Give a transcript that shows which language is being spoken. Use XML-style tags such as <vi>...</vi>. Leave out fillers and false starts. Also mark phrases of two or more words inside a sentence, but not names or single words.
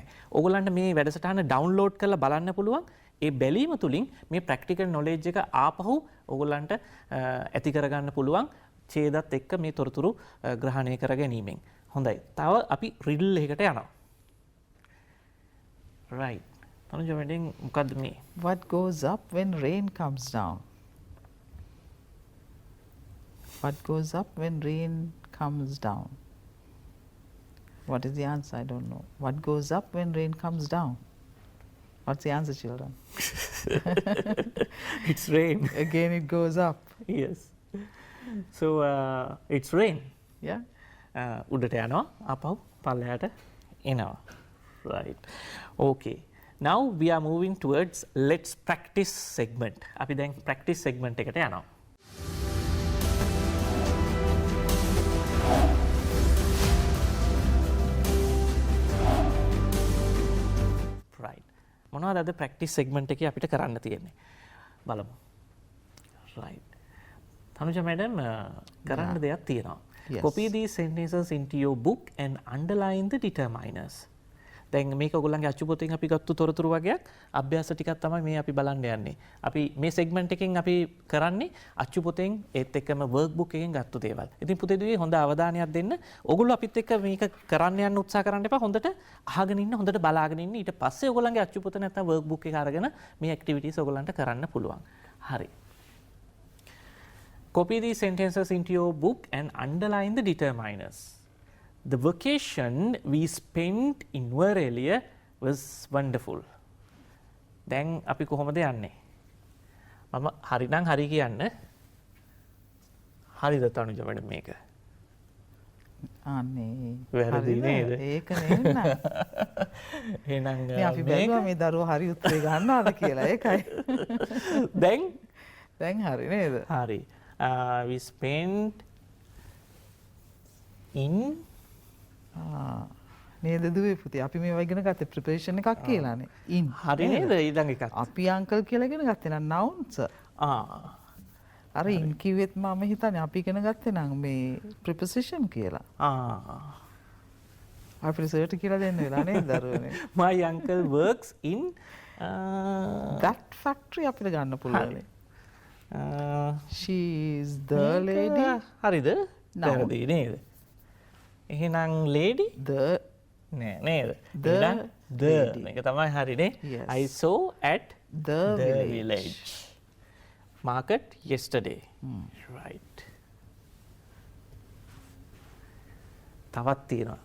<si>ඕගොල්ලන්ට මේ වැඩසටහන ඩවුන්ලෝඩ් කරලා බලන්න පුළුවන්. ඒ බැලීම තුලින් මේ</si> <en>practical knowledge</en> <si>එක ආපහු ඕගොල්ලන්ට ඇති කරගන්න පුළුවන් ඡේදත් එක්ක මේ තොරතුරු ග්‍රහණය කර ගැනීමෙන්. හොඳයි. තව අපි රිඩල් එකකට යනවා. right. තනුජ වැඩෙන් මොකද්ද මේ?</si> <en>What goes up when rain comes down? What goes up when rain comes down? What is the answer? I don't know. What goes up when rain comes down? What's the answer, children? It's rain. Again, it goes up. Yes. So it's rain. Yeah.</en> <si>උඩට යනවා ආපහු පල්ලෙහාට එනවා.</si> <en>Right. Okay. Now we are moving towards let's practice segment.</en> <si>අපි දැන්</si> <en>practice segment</en> <si>එකට යනවා. Right. මොනවද අද</si> <en>practice segment</en> <si>එකේ අපිට කරන්න තියෙන්නේ? බලමු. Right. Tanuja madam කරන්න දෙයක් තියෙනවා.</si> <en>Yes. Copy these sentences into your book and underline the determiners.</en> <si>දැන් මේක ඔයගොල්ලන්ගේ අච්චු පොතෙන් අපි ගත්තු තොරතුරු වගේක් අභ්‍යාස ටිකක් තමයි මේ අපි බලන්න යන්නේ. අපි මේ සෙග්මන්ට් එකෙන් අපි කරන්නේ අච්චු පොතෙන් ඒත් එක්කම</si> <en>work book</en> <si>එකෙන් ගත්තු දේවල්. ඉතින් පුතේදුවේ හොඳ අවධානයක් දෙන්න. ඔයගොල්ලෝ අපිත් එක්ක මේක කරන්න යන්න උත්සාහ කරන්න එපා. හොඳට අහගෙන ඉන්න, හොඳට බලාගෙන ඉන්න. ඊට පස්සේ ඔයගොල්ලන්ගේ අච්චු පොත නැත්නම්</si> <en>work book</en> <si>එක අරගෙන මේ ඇක්ටිවිටීස් ඔයගොල්ලන්ට කරන්න පුළුවන්. හරි.</si> <en>Copy these sentences into your book and underline the determiners. The vacation we spent in Varelia was wonderful.</en> <si>දැන් අපි කොහොමද යන්නේ? මම හරි නම් හරි කියන්න. හරිද තනුජ වැඩ මේක? අනේ වැරදි නේද? ඒක නෙන්න. එහෙනම් මේ අපි බැලුවා මේ දරුවෝ හරි උත්තරේ ගන්නවද කියලා. ඒකයි. දැන් හරි නේද? හරි.</si> <en>We spent in</en> <si>නේද දුවේ පුතේ අපි මේවා ඉගෙන ගත්තේ ප්‍රිපරේෂන් එකක් කියලානේ.</si> <en>in</en> <si>හරි නේද? ඊළඟ එකත්. අපි අංකල් කියලා ඉගෙන ගත්තේ නම් nouns. අර in කිව්වෙත් මම හිතන්නේ අපි ඉගෙන ගත්තේ නම් මේ preposition කියලා. අපි රිසර්ච් කියලා දෙන්න වෙලා නේද දරුවනේ.</si> <en>My uncle works in that factory</en> <si>අපිට ගන්න පුළුවන්.</si> <en>She is the lady.</en> <si>හරිද? වැරදි නේද? එහෙනම් lady</si> <en>the</en> <si>නේද? the මේක තමයි හරිනේ.</si> <en>I saw at the village market yesterday. Right.</en> <si>තවත් තියෙනවා.</si>